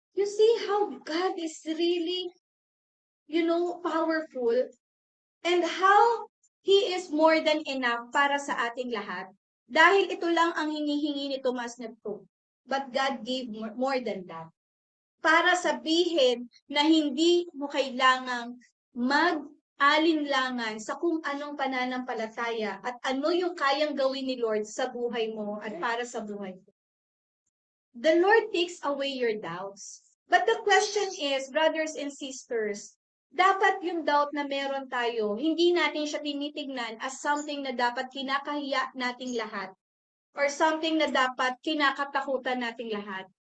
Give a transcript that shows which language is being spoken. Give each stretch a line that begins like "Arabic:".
English: You see how God is really, powerful and how He is more than enough
Filipino: para sa ating lahat. Dahil ito lang ang hinihingi ni Tomas na to.
English: But God gave more than that.
Filipino: Para sabihin na hindi mo kailangang mag-alinlangan sa kung anong pananampalataya at ano yung kayang gawin ni Lord sa buhay mo at para sa buhay mo.
English: The Lord takes away your doubts. But the question is, brothers and sisters,
Filipino: dapat yung doubt na meron tayo, hindi natin siya tinitignan as something na dapat kinakahiya nating lahat or something na dapat kinakatakutan nating lahat.